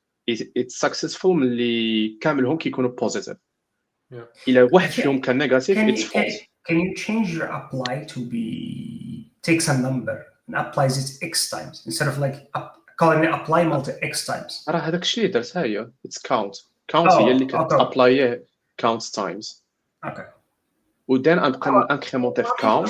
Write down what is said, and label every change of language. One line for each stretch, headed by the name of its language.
English: it's successful
Arabic: ملي كاملهم كيكونوا
English: positive.
Arabic: الا واحد فيهم كان نيجاتيف
English: it's false. Can you change your apply to be takes a number and applies it x times instead of like calling it apply multi x times?
Arabic: راه هذاك الشيء اللي درت هي
English: it's count
Arabic: هي اللي كتابلاي count times.
English: Okay.
Arabic: ودين غنبقى انكريمونتي في count.